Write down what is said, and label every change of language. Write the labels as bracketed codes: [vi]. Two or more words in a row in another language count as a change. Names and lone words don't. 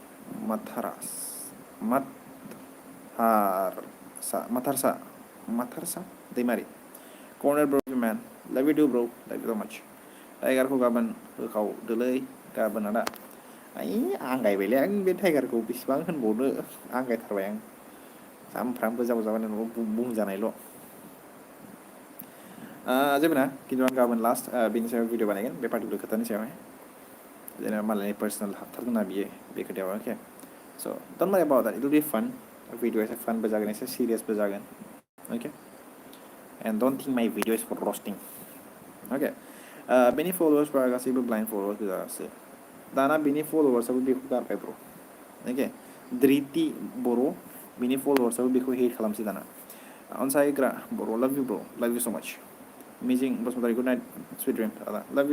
[brx] माथारसा दैमारि कर्नार [en] bro love you man love you do bro love you so much [brx] टाइगारखौ गाबोन होखावदोलै गाबोन आदा आंगायबायलै आं बे टाइगारखौ बेसेबां होनबावनो आंगायथारबाय आं सामफ्रामबो जाबाय न'आव बुंजानायल' जेबो नङा खिन्थु आं गाबोन लास्ट बेनि सायाव भिडिअ बानायगोन बे पार्टिकुलार खोथानि सायावहाय जेनेबा मालायनि पार्सनेल हाबथारगोन ना बियो बे खोथायाव [en] okay so don't mind about that it will be fun video [brx] एसे फानबो जागोन एसे सिरियासबो जागोन [en] okay and don't think my video is for roasting okay [brx] बेनि फलोवार्सफ्रा गासैबो [en] blind followers [brx] गोजासो दाना बेनि फलोवार्सआबो बेखौ गारबाय ब्र अके धृति बर' बिनि फलोवार्सआबो बेखौ हेट खालामसै दाना अनसायग्रा बर' [en] love you bro love you so much [brx] मिजिं बसुमतारी [en] good night sweet dream [brx] आदा [en] love you